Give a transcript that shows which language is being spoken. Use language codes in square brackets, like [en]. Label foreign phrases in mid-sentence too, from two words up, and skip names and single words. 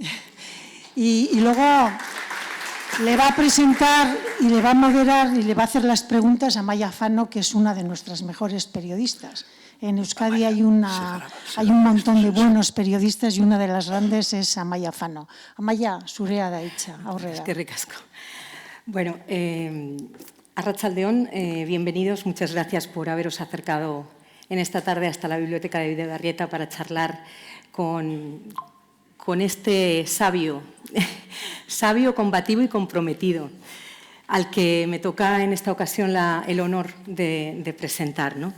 [es] Y luego le va a presentar y le va a moderar y le va a hacer las preguntas a Maya Fano, que es una de nuestras mejores periodistas. En Euskadi hay un montón de buenos periodistas y una de las grandes es Amaya Fano. Amaya, [eu] zurea da hitza, aurrera. Es que ricasco. [es] Bueno, Arratsaldeon, bienvenidos. Muchas gracias por haberos acercado en esta tarde hasta la Biblioteca de Bidebarrieta para charlar con este sabio, combativo y comprometido, al que me toca en esta ocasión el honor de presentar, ¿no?